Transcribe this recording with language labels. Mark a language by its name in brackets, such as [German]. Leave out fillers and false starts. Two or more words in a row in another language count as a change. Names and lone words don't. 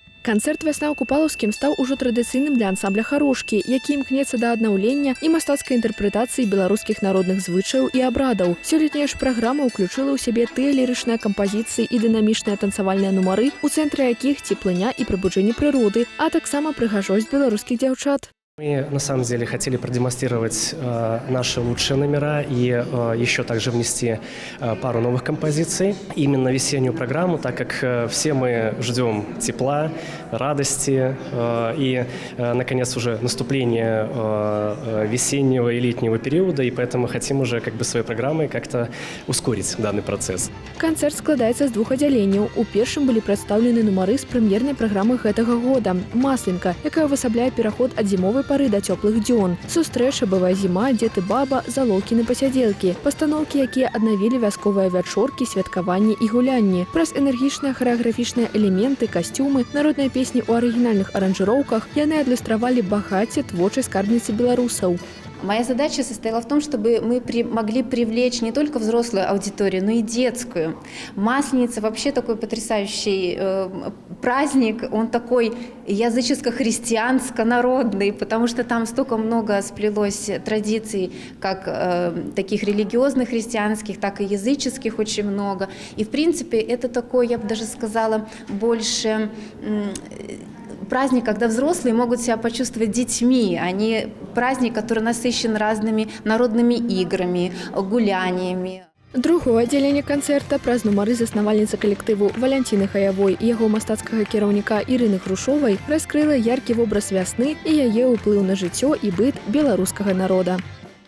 [Belarusian] Канцэрт «Вясна ў Купалаўскім» стаў ужо традыцыйным для ансамбля «Харошкі», які імкнецца да аднаўлення і мастацкай інтэрпрэтацыі беларускіх народных звычаяў і абрадаў. Сёлетняя ж праграма ўключыла ў сябе тыя лірычныя кампазіцыі і дынамічныя танцавальныя нумары, у цэнтры якіх цеплыня і прыбуджэнне прыроды, а таксама прыгажосць беларускіх дзяўчат. [Russian] Мы на самом деле хотели продемонстрировать наши лучшие номера и еще также внести пару новых композиций. Именно весеннюю программу, так как все мы ждем тепла, радости и, наконец, уже наступление весеннего и летнего периода, и поэтому хотим уже своей программой как-то ускорить данный процесс. [Belarusian] Канцэрт складаецца з двух аддзяленняў. У першым былі прадстаўлены нумары з прэм'ернай праграмы гэтага года «Масленка», якая высабляе пераход ад зімовай пары да цёплых дзён. Сустрэча, бывая зіма, дзед і баба, залоўкі на пасядзелкі. Пастаноўкі, якія аднавілі вясковыя вячоркі, святкаванні і гулянні. Праз энергічныя харэаграфічныя элементы, касцюмы, народныя песні ў арыгінальных аранжыроўках яны адлюстравалі багацце творчай скарбніцы беларусаў. [Russian] Моя задача состояла в том, чтобы мы могли привлечь не только взрослую аудиторию, но и детскую. Масленица вообще такой потрясающий праздник, он такой языческо-христианско-народный, потому что там столько много сплелось традиций, как таких религиозных христианских, так и языческих очень много. И в принципе это такой, я бы даже сказала, больше праздник, когда взрослые могут себя почувствовать детьми, а не праздник, который насыщен разными народными играми, гуляниями. [Belarusian] Другое аддзяленне канцэрта праз нумары заснавальніцы калектыву Валянціны Хаявой і яго мастацкага кіраўніка Ірыны Грушовай раскрыла яркі вобраз вясны і яе ўплыў на жыццё і быт беларускага народа.